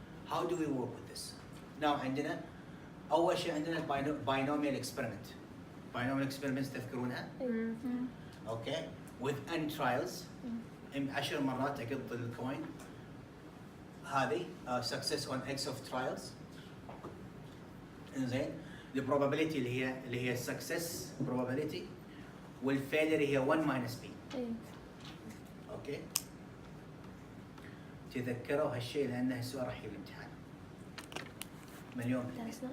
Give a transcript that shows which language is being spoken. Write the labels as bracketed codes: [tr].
[en] How do we work with this? Now [ar] عندنا اول شيء عندنا [en] binomial experiment. binomial experiments تذكرونها؟ Okay, with n trials 10 [ar] مرات اقط الكوين هذه [en] success on x of trials. [ar] انزين البروبابيلتي اللي هي success probability والفيلر هي 1 minus b. اوكي تذكروا هالشيء لانه السؤال راح يجي بالامتحان مليون بالمية.